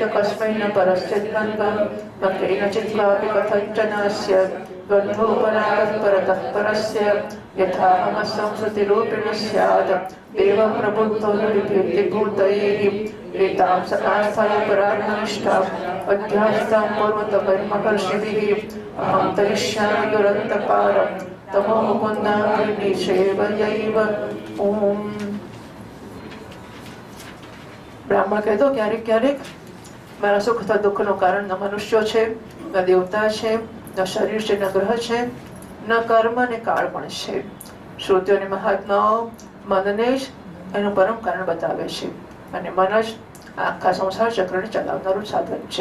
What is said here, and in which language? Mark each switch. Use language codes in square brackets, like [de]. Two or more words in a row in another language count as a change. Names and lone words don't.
[sa] कस्मै न परस्य द्वन्द्वं न केनचित् क्वापि कथञ्चनास्य द्वन्द्वोपरागः परतः परस्य यथाहमसंसृतिरूपिणी स्यात् देवं प्रबुद्धो न विभेति भूतैः एतां सकास्थाय परात्मनिष्ठाम् अध्यास्तां पूर्वतमर्महर्षिभिः अहं तरिष्यामि दुरन्तपारं तमो मुकुन्दाग्निशेवयैव ॐ [gu] બ્રાહ્મણ કહેતો ક્યારેક ક્યારેક મારા સુખ તથા દુઃખનું કારણ ન મનુષ્યો છે, ન દેવતા છે, ન શરીર છે, ન ગ્રહ છે, ન કર્મ ને કાળ પણ છે. શ્રુતિઓ અને મહાત્માઓ મનને જ એનું પરમ કારણ બતાવે છે અને મન જ આખા સંસાર ચક્રને ચલાવનારું સાધન છે.